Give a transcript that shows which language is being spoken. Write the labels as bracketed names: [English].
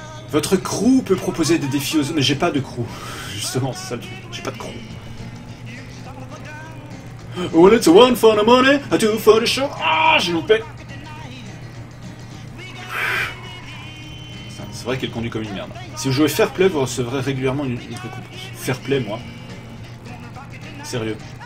[French] Votre crew peut proposer des défis aux... Mais j'ai pas de crew. Justement, c'est ça le truc. J'ai pas de crew. [English] Well, it's a one for the money, a two for the show. [French] Ah, j'ai loupé. C'est vrai qu'elle conduit comme une merde. Si vous jouez fair play, vous recevrez régulièrement une récompense. Fair play, moi. Sérieux.